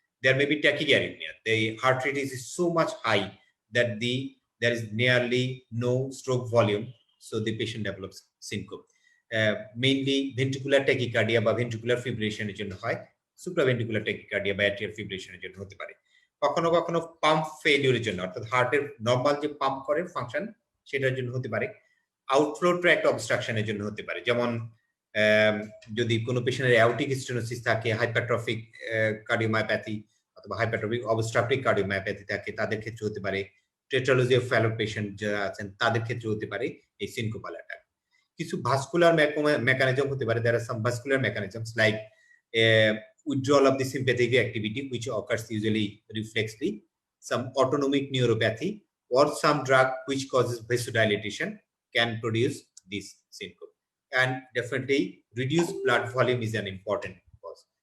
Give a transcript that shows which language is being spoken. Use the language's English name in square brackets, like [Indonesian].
[English] There may be tachyarrhythmia. The heart rate is so much high that there is nearly no stroke volume, so the patient develops syncope. [Bangla] Mainly ventricular tachycardia বা ventricular fibrillation এর জন্য হয়, supraventricular tachycardia বা atrial fibrillation এর জন্য হতে পারে। কখনো কখনো পাম্প ফেলিওরের জন্য, অর্থাৎ হার্টের নরমাল যে পাম্প করে ফাংশন সেটার জন্য হতে পারে। আউটফ্লো ট্র্যাক্ট অবস্ট্রাকশনের জন্য হতে পারে, যেমন যদি কোনো পেশেন্টের অ্যাওর্টিক স্টেনোসিস থাকে, হাইপারট্রফিক কার্ডিওমায়োপ্যাথি অথবা হাইপারট্রফিক অবস্ট্রাকটিভ কার্ডিওমায়োপ্যাথি থাকে, তাদের ক্ষেত্রে হতে পারে। টেট্রালজি অফ ফেলো পেশেন্ট যারা আছেন তাদের ক্ষেত্রে হতে পারে এই সিনকোপাল অ্যাটাক। কিছু ভাস্কুলার মেকানিজম হতে পারে। [English] There are some vascular mechanisms like withdrawal of the sympathetic activity which occurs usually reflexly, some autonomic neuropathy, or some drug which causes vasodilatation can produce this syncope. And definitely reduced blood volume is an important cause.